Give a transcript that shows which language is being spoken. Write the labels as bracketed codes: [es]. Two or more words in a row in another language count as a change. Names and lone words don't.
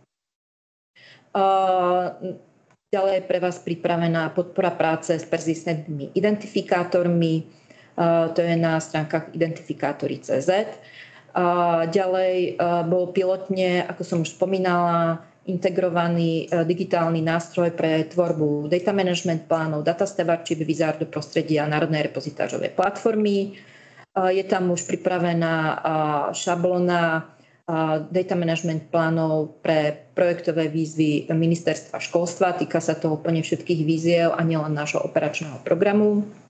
[sk] Ďalej je pre vás pripravená podpora práce s persistentnými identifikátormi, to je na stránkach identifikátory.cz. Ďalej bol pilotne, ako som už spomínala, integrovaný digitálny nástroj pre tvorbu [en] data management [sk] plánov, data stewardship, Wizard do prostredia Národnej repozitářovej platformy. Je tam už pripravená šablona [en] data management [sk] plánov pre projektové výzvy ministerstva školstva. Týka sa to úplne všetkých výziev a nielen nášho operačného programu.